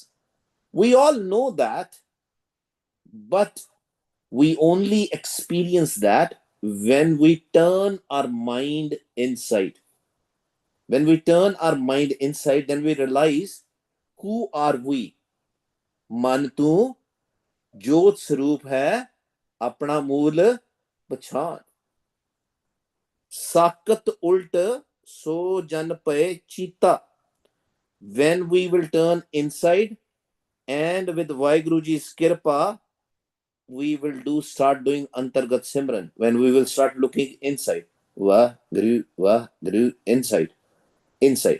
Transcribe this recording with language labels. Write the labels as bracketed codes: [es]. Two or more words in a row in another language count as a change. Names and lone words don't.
[en] We all know that, but we only experience that when we turn our mind inside. When we turn our mind inside, then we realize, who are we? [pa] ਮਨ ਤੂੰ ਜੋਤਿ ਸਰੂਪੁ ਹੈ ਆਪਣਾ ਮੂਲੁ ਪਛਾਣੁ. ਸਾਕਤ ਉਲਟ ਸੋ ਜਾਨ ਪਾਏ ਚਿਤਾ. [en] When we will turn inside, and with Vaheguruji's kirpa, we will start doing [pa] ਅੰਤਰਗਤ ਸਿਮਰਨ. [en] When we will start looking inside. Vaheguru, inside. Inside.